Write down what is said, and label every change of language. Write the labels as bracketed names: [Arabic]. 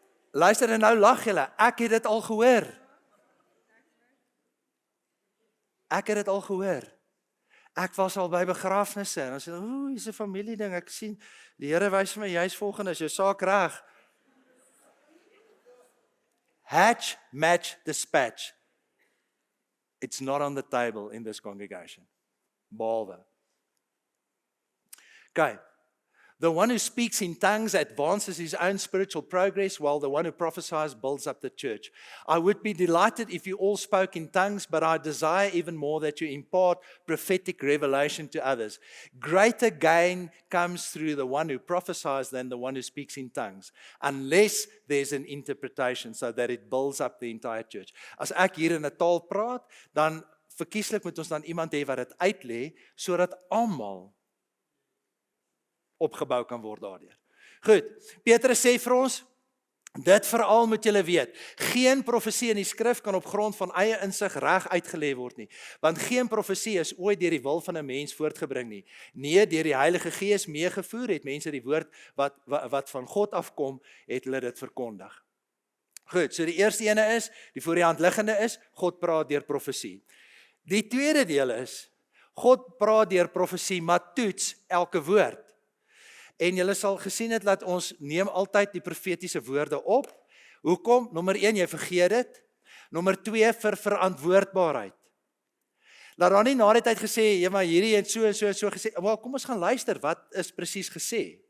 [Afrikaans] Luister en nou lag julle, ek het dit al gehoor. Ek was al by begrafnisse en dan sê, hier's 'n familieding, ek sien, die Here wys vir my, jy's volgende, is jou saak reg. [English] Hatch, match, dispatch. It's not on the table in this congregation. [Afrikaans] Behalwe. [English] Okay. The one who speaks in tongues advances his own spiritual progress, while the one who prophesies builds up the church. I would be delighted if you all spoke in tongues, but I desire even more that you impart prophetic revelation to others. Greater gain comes through the one who prophesies than the one who speaks in tongues, unless there's an interpretation so that it builds up the entire church. [Afrikaans] As ek hier in 'n taal praat, dan verkieslik moet ons dan iemand hê wat dit uitlê, sodat almal opgebou kan word daardeur. Goed, Petrus sê vir ons, dit veral moet julle weet, geen profesie in die skrif kan op grond van eie insig reg uitgelê word nie, want geen profesie is ooit deur die wil van 'n mens voortgebring nie. Nee, deur die Heilige Gees meegevoer het mense die woord wat van God afkom, het hulle dit verkondig. Goed, so die eerste ene is, die voor die hand liggende is, God praat deur profesie. Die tweede deel is, God praat deur profesie, maar toets elke woord. En julle sal gesien het dat ons neem altyd die profetiese woorde op. Hoekom? Nommer 1, jy vergeet dit. Nommer 2, vir verantwoordbaarheid. Laat dan nie na die tyd gesê, ja maar hierdie en so gesê, maar kom ons gaan luister, wat is presies gesê?